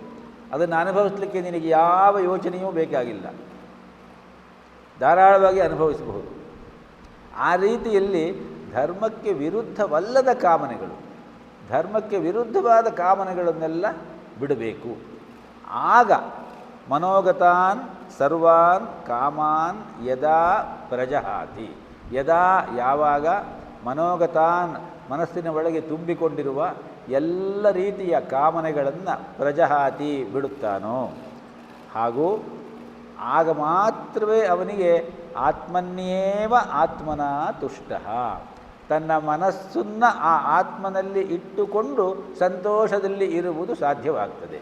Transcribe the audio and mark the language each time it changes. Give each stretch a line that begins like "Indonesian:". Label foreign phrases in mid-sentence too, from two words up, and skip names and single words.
Kannada: ಅದನ್ನು ಅನುಭವಿಸಲಿಕ್ಕೆ ನಿನಗೆ ಯಾವ ಯೋಚನೆಯೂ ಬೇಕಾಗಿಲ್ಲ, ಧಾರಾಳವಾಗಿ ಅನುಭವಿಸಬಹುದು. ಆ ರೀತಿಯಲ್ಲಿ ಧರ್ಮಕ್ಕೆ ವಿರುದ್ಧವಲ್ಲದ ಕಾಮನೆಗಳು, ಧರ್ಮಕ್ಕೆ ವಿರುದ್ಧವಾದ ಕಾಮನೆಗಳನ್ನೆಲ್ಲ ಬಿಡಬೇಕು.
Sanskrit: ಆಗ ಮನೋಗತಾನ್ ಸರ್ವಾನ್ ಕಾಮಾನ್ ಯದಾ ಪ್ರಜಹಾತಿ.
Kannada: ಯದಾ ಯಾವಾಗ ಮನೋಗತಾನ್ ಮನಸ್ಸಿನ ಒಳಗೆ ತುಂಬಿಕೊಂಡಿರುವ ಎಲ್ಲ ರೀತಿಯ ಕಾಮನೆಗಳನ್ನು ಪ್ರಜಹಾತಿ ಬಿಡುತ್ತಾನೋ, ಹಾಗೂ ಆಗ ಮಾತ್ರವೇ ಅವನಿಗೆ
Sanskrit: ಆತ್ಮನ್ಯೇವ ಆತ್ಮನ ತುಷ್ಟಃ,
Kannada: ತನ್ನ ಮನಸ್ಸನ್ನು ಆ ಆತ್ಮನಲ್ಲಿ ಇಟ್ಟುಕೊಂಡು ಸಂತೋಷದಲ್ಲಿ ಇರುವುದು ಸಾಧ್ಯವಾಗ್ತದೆ.